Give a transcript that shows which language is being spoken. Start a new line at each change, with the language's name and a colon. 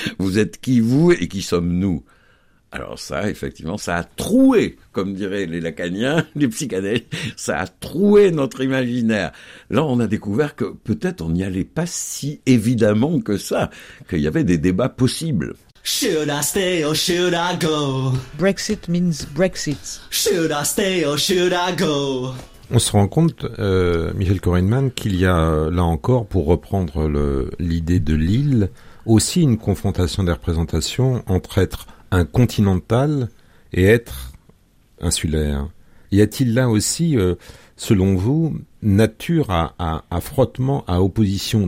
French: Vous êtes qui, vous, et qui sommes-nous? Alors ça, effectivement, ça a troué, comme diraient les lacaniens, les psychanalystes, ça a troué notre imaginaire. Là, on a découvert que peut-être on n'y allait pas si évidemment que ça, qu'il y avait des débats possibles.
English: Should I stay or should I go? Brexit means Brexit. Should I stay or should I go?
French: On se rend compte, Michel Corinman, qu'il y a là encore, pour reprendre l'idée de Lille, aussi une confrontation des représentations entre être un continental et être insulaire. Y a-t-il là aussi, selon vous, nature à frottement, à opposition?